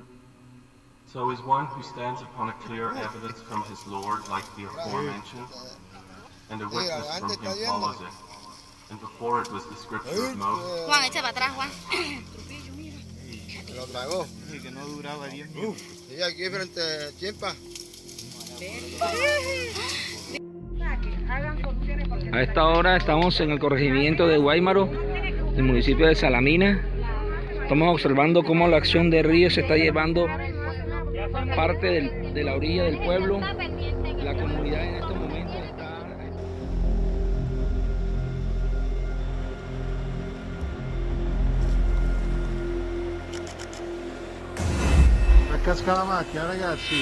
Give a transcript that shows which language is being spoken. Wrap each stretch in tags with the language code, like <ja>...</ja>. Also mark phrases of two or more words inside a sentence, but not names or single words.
<en>So is one who stands upon a clear evidence from his Lord like the aforementioned, and a witness from him follows it, and before it was the scripture of Moses.</en> <es>Juan, echa para atrás, Juan. Lo tragó. Sí, que no duraba 10 minutos. Sí, aquí frente a Chimpa. A esta hora estamos en el corregimiento de Guaymaro, del municipio de Salamina. Estamos observando cómo la acción de río se está llevando parte de la orilla del pueblo. La comunidad en estos momentos está...</es> <it>Casca la macchina, ragazzi.</it>